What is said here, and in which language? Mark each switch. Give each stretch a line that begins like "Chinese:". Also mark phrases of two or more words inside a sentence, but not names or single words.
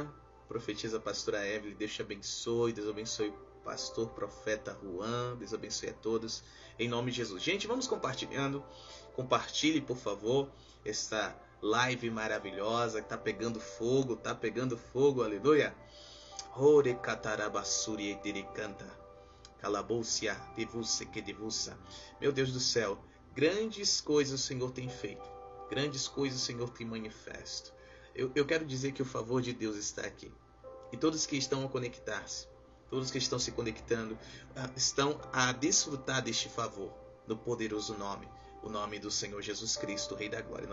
Portuguese: Profetiza pastora Evelyn, Deus te abençoe. Deus abençoe pastor, profeta Juan. Deus abençoe a todos, em nome de Jesus. Gente, vamos compartilhando. Compartilhe, por favor, esta live maravilhosa que tá pegando fogo, aleluia. Ore catarabasuri ediricanta, calaboucia, devussa que devussa. Meu Deus do céu, grandes coisas o Senhor tem feito, grandes coisas o Senhor tem manifesto. Eu quero dizer que o favor de Deus está aqui. E todos que estão a conectar-se, todos que estão se conectando, estão a desfrutar deste favor, no poderoso nome, o nome do Senhor Jesus Cristo, Rei da Glória.